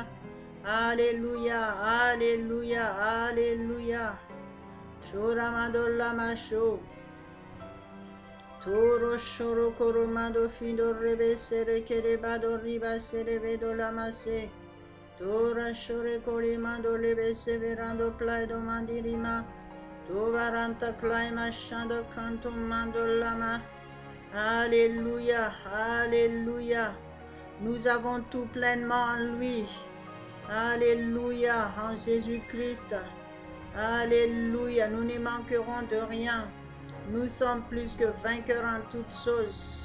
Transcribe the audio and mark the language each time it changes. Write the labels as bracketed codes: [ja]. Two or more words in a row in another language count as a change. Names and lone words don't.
[fr] Alléluia. Alléluia. Alléluia. Shoramando masho. Toro shoro koromando findo rebe sere kerebado riba sere vedo lamase. Tora shore kolimando lebe severando plaido mandirima. Tovaranta klaima shando kanto mando lama. Alléluia. Alléluia. Nous avons tout pleinement en lui. Alléluia. En Jésus-Christ. Alléluia, nous ne manquerons de rien. Nous sommes plus que vainqueurs en toutes choses.